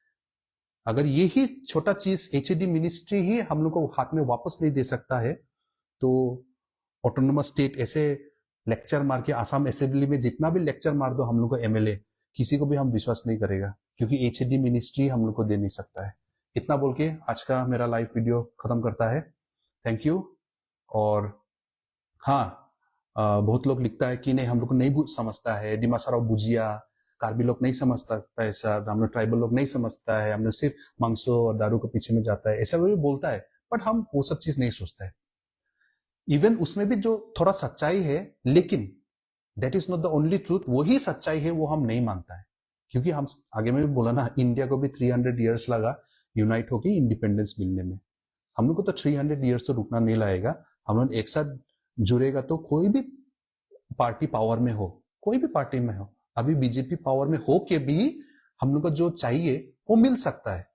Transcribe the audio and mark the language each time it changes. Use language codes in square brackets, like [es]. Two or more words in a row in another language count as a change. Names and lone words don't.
[hi] अगर यही छोटा चीज [en] HD ministry [hi] ही हम लोग को हाथ में वापस नहीं दे सकता है, तो [en] autonomous state [hi] ऐसे लेक्चर मार के आसाम असेंबली में जितना भी लेक्चर मार दो हम लोग को एमएलए, किसी को भी हम विश्वास नहीं करेगा, क्योंकि [en] HD ministry [hi] हम लोग को दे नहीं सकता है। इतना बोल के आज का मेरा [en] live video [hi] खत्म करता है। [en] thank you. [hi] और हाँ, बहुत लोग लिखता है कि नहीं हम लोग को नहीं समझता है, डिमासा राव बुजिया, कार्बी लोग नहीं समझता है सर, हम लोग ट्राइबल लोग नहीं समझता है, हम लोग सिर्फ मांसो और दारू के पीछे में जाता है, ऐसा वो बोलता है। बट हम वो सब चीज नहीं सोचते है। इवन उसमें भी जो थोड़ा सच्चाई है, लेकिन [en] that is not the only truth, [hi] वही सच्चाई है वो हम नहीं मानता है। क्योंकि हम आगे में भी बोला ना, इंडिया को भी 300 ईयर्स लगा यूनाइट होकर इंडिपेंडेंस मिलने में। हम लोग को तो 300 ईयर्स तो रुकना नहीं लगेगा। हम लोग एक साथ जुड़ेगा तो कोई भी पार्टी पावर में हो, कोई भी पार्टी में हो, अभी बीजेपी पावर में हो के भी हम लोग को जो चाहिए वो मिल सकता है।